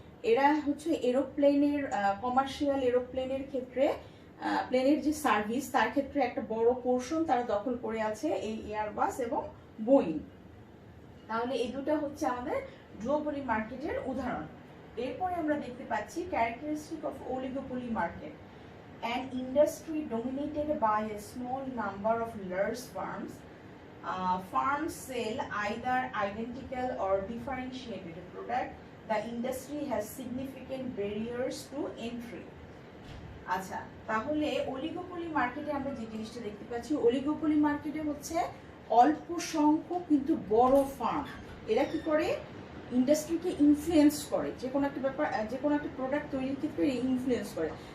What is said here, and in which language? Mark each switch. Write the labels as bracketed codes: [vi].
[bn] এরা হচ্ছে এরোপ্লেনের কমার্শিয়াল এরোপ্লেনের ক্ষেত্রে প্লেনের যে সার্ভিস তার ক্ষেত্রে একটা বড় পোর্শন তারা দখল করে আছে এই এয়ারবাস এবং বোয়িং। তাহলে এই দুটো হচ্ছে আমাদের ডুওপলি মার্কেটের উদাহরণ। এরপরে আমরা দেখতে পাচ্ছি characteristic of oligopoly market. [en] An industry dominated by a small number of large firms. Firms sell either identical or differentiated product. The industry has significant barriers to entry. [bn] আচ্ছা, তাহলে অলিগোপলি মার্কেটে আমরা যে জিনিসটা দেখতে পাচ্ছি, অলিগোপলি মার্কেটে হচ্ছে অল্প সংখ্যক কিন্তু বড় ফার্ম। এরা কি করে? ইন্ডাস্ট্রিকে ইনফ্লুয়েন্স করে, যে কোনো একটা ব্যাপার, যে কোনো একটা প্রোডাক্ট তৈরির ক্ষেত্রে ইনফ্লুয়েন্স করে।